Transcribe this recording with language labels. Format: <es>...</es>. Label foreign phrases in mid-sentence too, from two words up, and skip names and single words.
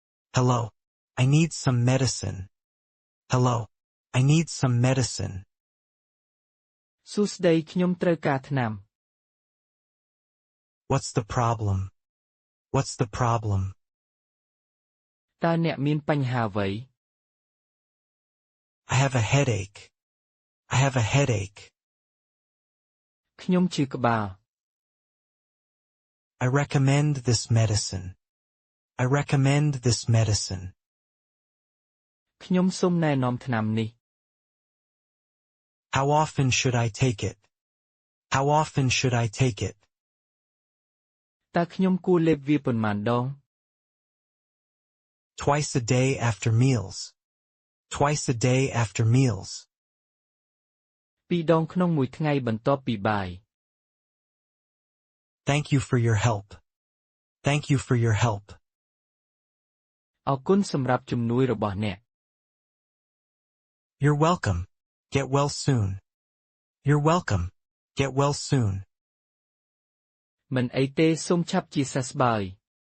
<en>Hello. I need some medicine. Hello. I need some medicine.</en> <km>សួស្តីខ្ញុំត្រូវការថ្នាំ</km> <en>What's the problem? What's the problem?</en> <km>តើអ្នកមានបញ្ហាអ្វី</km> <en>I have a headache. I have a headache.</en> <km>ខ្ញុំឈឺក្បាល</km> <en>I recommend this medicine. I recommend this medicine.</en> <km>ខ្ញុំសូមណែនាំថ្នាំនេះ</km> <en>How often should I take it? How often should I take it?</en> <km>តើខ្ញុំគួរលេបវាប៉ុន្មានដង</km> <en>Twice a day after meals. Twice a day after meals.</en> <km>ពីរដងក្នុងមួយថ្ងៃបន្ទាប់ពីបាយ</km> <en>Thank you for your help. Thank you for your help.</en> <km>អរគុណសម្រាប់ជំនួយរបស់អ្នក</km> <en>You're welcome. Get well soon. You're welcome. Get well soon.</en> <km>មិនអីទេសូមឆាប់ជាសះស្បើយ</km>